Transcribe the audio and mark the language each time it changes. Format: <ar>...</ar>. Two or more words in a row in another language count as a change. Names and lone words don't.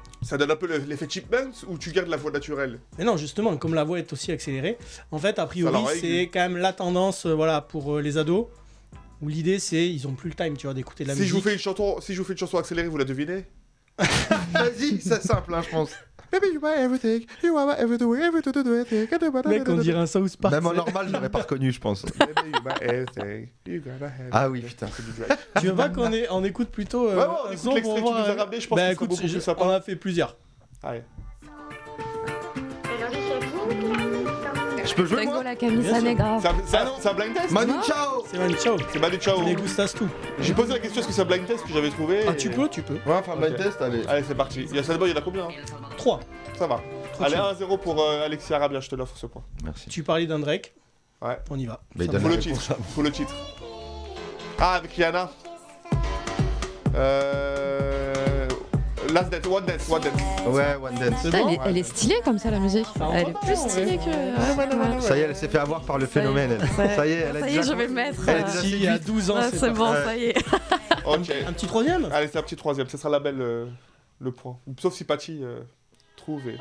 <fr>Ça donne un peu l'effet Chipmunks ou tu gardes la voix naturelle ? Mais non, justement, comme la voix est aussi accélérée, en fait, a priori, leur règle. c'est quand même la tendance voilà, pour les ados, où l'idée, c'est ils ont plus le time, tu vois, d'écouter de la Si musique. je vous fais une chanson accélérée, vous la devinez ? Vas-y, c'est simple, hein, je pense.</fr> <en>Baby, you are everything, you are everything, everything.</en> <fr>Mec, on dirait un South Park. Même en normal, je l'aurais pas reconnu, je pense.</fr> <en>Baby, you are everything, you gotta have</en> <fr>Ah oui,</fr> <en>it.</en> <fr>putain. C'est du Drake. Tu veux pas qu'on écoute plutôt Ouais, on un écoute son l'extrait pour que tu voir, nous as ramené, je pense bah, que ce sera écoute, beaucoup plus on sympa. a fait plusieurs. Allez. Je peux jouer</fr> <es>Tengo</es> <fr>moi</fr> <es>la camisa</es> <fr>Bien sûr.</fr> <es>negra.</es> <fr>C'est un</fr> <en>blind test</en> <fr>Manu Non. Chao. C'est Manu Chao. C'est Manu Chao. Les gustas tout. J'ai posé la question est-ce que c'est un</fr> <en>blind test</en> <fr>que j'avais trouvé Ah, et- tu peux. Ouais, enfin, blind Ok. test, allez. Allez, c'est parti. Il y a il y en a combien 3. Ça va. Allez, 1-0 pour Alexis Arabia, je te l'offre ce point. Merci. Tu parlais d'un Drake. Ouais. On y va. Mais Ça donne va. Faut la le réponse. titre. Faut le titre. Ah, avec Rihanna. Last Dance, One Dance, One Dance. Ouais, One Dance. C'est Putain, bon. elle est stylée comme ça la musique. Ça en Elle va est pas, plus en vrai. stylée que. Ouais. Ça y est, elle s'est fait avoir par le Ça y est. phénomène. elle. Ça y est, elle a Ça y est, déjà- je vais le mettre. Elle est déjà Si, il y a séduite. 12 ans, Ouais, c'est bon, Ouais. ça y est. Ok. Un petit troisième. Allez, c'est un petit troisième. Ce sera la belle le point. Sauf si Patty trouve.</fr>